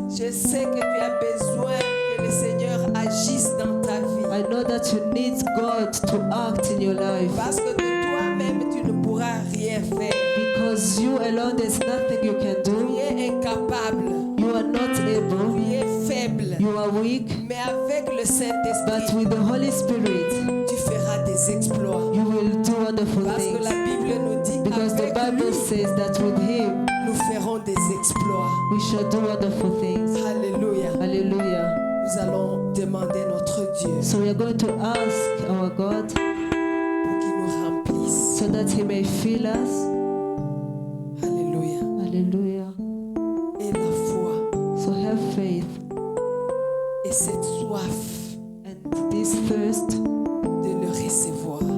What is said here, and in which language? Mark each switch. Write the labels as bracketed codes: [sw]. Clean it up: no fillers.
[fr] Je sais que tu as besoin que le Seigneur agisse dans ta vie. [en] I know that you need God to act in your life. [fr] Parce que de toi-même, tu ne pourras rien faire. [en] Because you alone, there's nothing you can [fr] Tu [en] do. [fr] es incapable. [en] You are not able. [fr] Tu es faible. [en] You are weak. [fr] Mais avec le [en] But [fr] Saint-Esprit, [en] with the Holy Spirit, [fr] tu feras des exploits. [en] you will do wonderful [fr] Parce que la [en] things. [fr] Bible nous dit [en] Because the [fr] avec [en] Bible [fr] lui, [en] says that with Him, [fr] nous ferons des exploits. [en] we shall do wonderful things. [fr] Alléluia. [en] Hallelujah. [fr] Nous allons demander notre Dieu [en] So we are going to ask our God [fr] pour qu'il nous remplisse. [en] so that He may fill us. [fr] Alléluia. [en] Hallelujah. [fr] Et la foi [en] So have faith [fr] et cette soif [en] and this thirst [fr] de le recevoir.